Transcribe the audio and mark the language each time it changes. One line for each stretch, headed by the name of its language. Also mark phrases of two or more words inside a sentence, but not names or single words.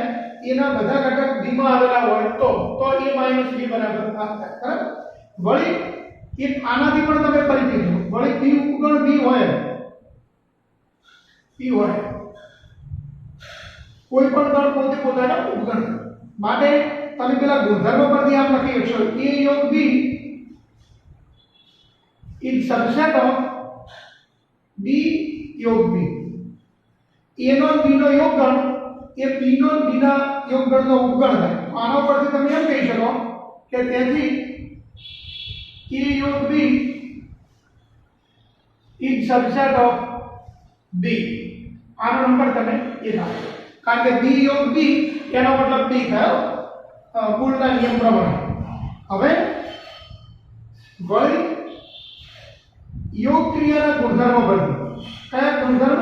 Gujarati: એના બધા ઘટક b માં આવેલા હોય તો a - b બરાબર 5 થાય. બરાબર. વળી એક આનાથી પણ તમે પરિચિત છો. વળી b ઉપગણ b હોય, p હોય, કોઈ પણ ગણ પોતે પોતાના ઉપગણ માટે તમે પેલા ગુણધર્મ પરથી આમ લખી શકશો
English: a + b is subset of b + b.
Gujarati: a નો b નો યોગગણ એ p નો b ના યોગગણનો ઉપગણ થાય. આના પરથી તમે એમ કહી શકો કે તેથી
English: a + b is subset of b.
Gujarati: આનો નંબર તમે એ રાખો, કારણ કે b + b એનો મતલબ b થયો કુલના નિયમ પ્રમાણે. હવે વળી યોગ ક્રિયાના ગુણધર્મો પરથી કયા ગુણધર્મ?